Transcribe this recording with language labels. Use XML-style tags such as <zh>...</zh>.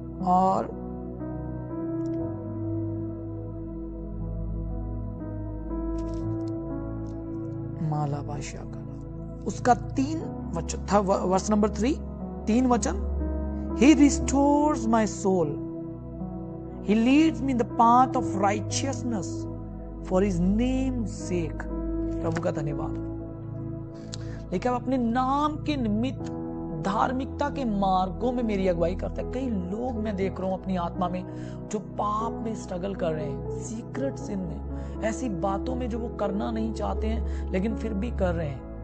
<hi>और माला बादशाह का उसका 3 वचन था, वर्स नंबर 3 वचन।</hi> <en>He restores my soul. He leads me in the path of righteousness for his name's sake.</en> <hi>प्रभु का धन्यवाद। लेकिन अब अपने नाम के निमित्त धार्मिकता के मार्गों में मेरी अगुवाई करता है। कई लोग मैं देख रहा हूं अपनी आत्मा में जो पाप में स्ट्रगल कर रहे हैं, सीक्रेट सिन में, ऐसी बातों में जो वो करना नहीं चाहते हैं लेकिन फिर भी कर रहे हैं।</hi>